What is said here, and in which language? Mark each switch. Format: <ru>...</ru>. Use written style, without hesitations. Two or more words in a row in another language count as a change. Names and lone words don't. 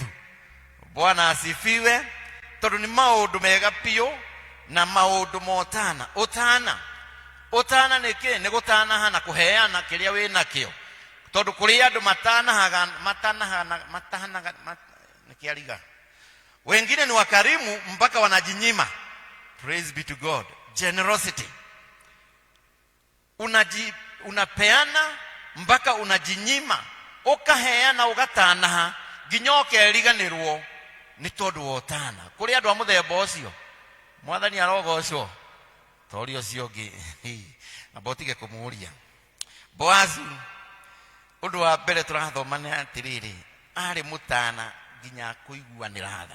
<sw>Bwana asifiwe.</sw> <ki>Tondu ni maundu mega piu na maundu motana. Utana niki ni gutanaha na kuheana kiria wina kio. Tondu kuri andu matanaha nikiariga</ki> <sw>wengine ni wakarimu mpaka wanajinyima.</sw> <en>Praise be to God. Generosity.</en> <sw>Unapeana mpaka unajinyima,</sw> <ki>ukaheana ugatanaha nginya ukeriganirwo ni tondu wotana. Kuri andu a muthemba ucio mwathani arogocwo tori ucio ngi abotige kumuria. Boazu undu wa mbere turathoma ni atiriri ari mutana nginya kuiguanira tha.</ki>